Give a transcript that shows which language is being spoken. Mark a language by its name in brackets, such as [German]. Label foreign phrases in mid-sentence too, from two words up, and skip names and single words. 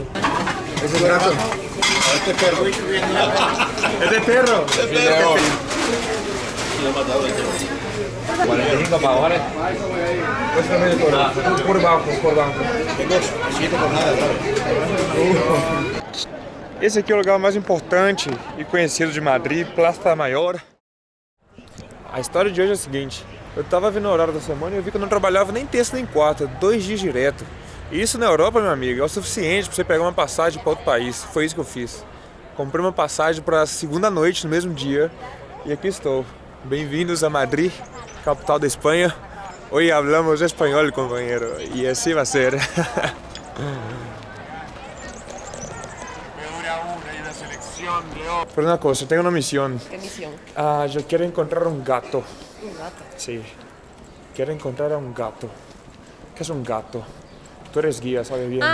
[Spanish] ¿Es el gato? Este perro. ¿Es de perro? Lo he matado. 45 pavos. Pues también por banco. Tengo 7 por nada, ¿sabes? [Portuguese] Esse aqui é o lugar mais importante e conhecido de Madrid, Plaza Mayor. A história de hoje é a seguinte: eu tava vendo o horário da semana e eu vi que eu não trabalhava nem terça nem quarta, 2 dias direto. E isso na Europa, meu amigo, é o suficiente pra você pegar uma passagem para outro país. Foi isso que eu fiz. Comprei uma passagem para segunda noite no mesmo dia e aqui estou. Bem-vindos a Madrid, capital da Espanha. [Spanish] Hoy hablamos [Portuguese] espanhol, companheiro, e assim vai ser. [Spanish] Pero una cosa, tengo una misión. ¿Qué misión? Yo quiero encontrar un gato. Un gato. Sí. Quiero encontrar a un gato. ¿Qué es un gato? Tú eres guía, sabes bien.